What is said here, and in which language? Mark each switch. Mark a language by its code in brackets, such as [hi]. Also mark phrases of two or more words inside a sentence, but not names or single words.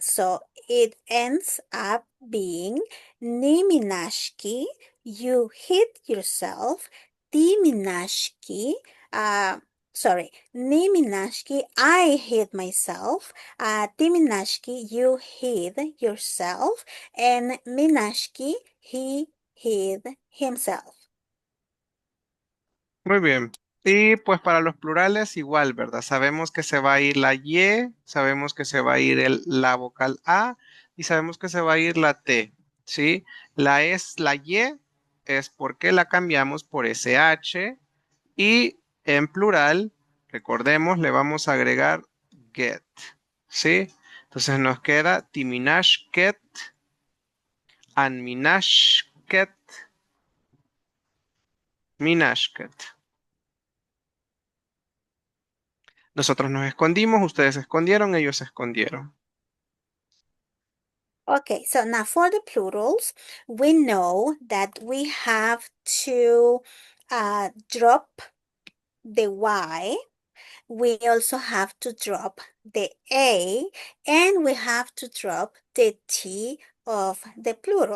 [en] So it ends up being Niminashki, you hit yourself. Timinashki, sorry, Niminashki, I hit myself. Timinashki, you hid yourself. And Minashki, he hid himself. [es] Muy bien. Y pues para los plurales igual, ¿verdad? Sabemos que se va a ir la Y, sabemos que se va a ir la vocal A y sabemos que se va a ir la T, ¿sí? La Y es porque la cambiamos por SH y En plural, recordemos, le vamos a agregar get, ¿sí? Entonces nos queda [pot] timinashket, anminashket, minashket. [es] Nosotros nos escondimos, ustedes se escondieron, ellos se escondieron. [en] Okay, so now for the plurals, we know that we have to drop the Y. We also have to drop the A, and we have to drop the T of the plural.